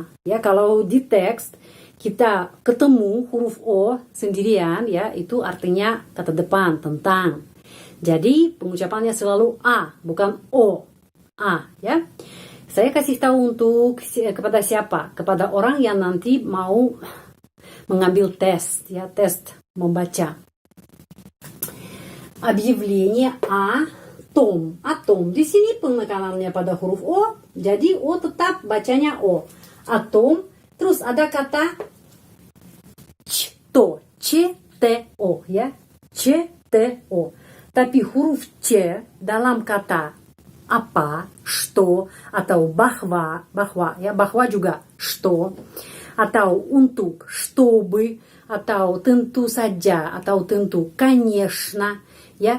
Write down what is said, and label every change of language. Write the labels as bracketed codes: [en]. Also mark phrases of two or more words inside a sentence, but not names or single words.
[id] Ya, kalau di teks kita ketemu huruf O sendirian ya, itu artinya kata depan tentang. Jadi pengucapannya selalu A, bukan O. A ya. Saya kasih tahu untuk kepada siapa? Kepada orang yang nanti mau mengambil tes ya, tes membaca. [ru] Объявление атом. [id] Atom. Di sini penekanannya pada huruf O, jadi O tetap bacanya O. Atom. Terus ada kata C-T-O ya. C-T-O. Tapi huruf C dalam kata apa, что, atau bahwa ya, bahwa juga что, atau untuk, чтобы, atau tentu saja, atau tentu, конечно, ya.